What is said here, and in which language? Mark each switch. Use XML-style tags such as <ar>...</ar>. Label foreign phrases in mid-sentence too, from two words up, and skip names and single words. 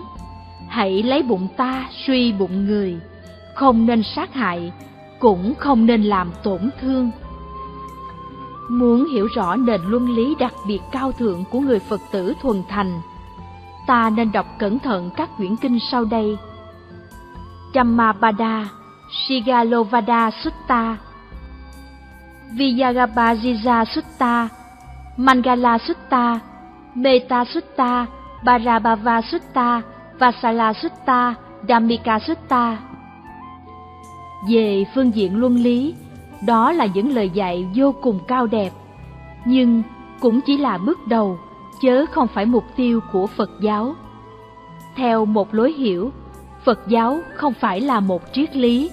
<vi>Hãy lấy bụng ta suy bụng người, không nên sát hại, cũng không nên làm tổn thương. Muốn hiểu rõ nền luân lý đặc biệt cao thượng của người Phật tử thuần thành, ta nên đọc cẩn thận các quyển kinh sau đây: Dhammapada, Sigalovada Sutta, Vijayabhajija Sutta, Mangala Sutta, Metta Sutta, Bharabhava Sutta, Vasala Sutta, Dhammika Sutta. Về phương diện luân lý, đó là những lời dạy vô cùng cao đẹp, nhưng cũng chỉ là bước đầu, chớ không phải mục tiêu của Phật giáo. Theo một lối hiểu, Phật giáo không phải là một triết lý.</vi>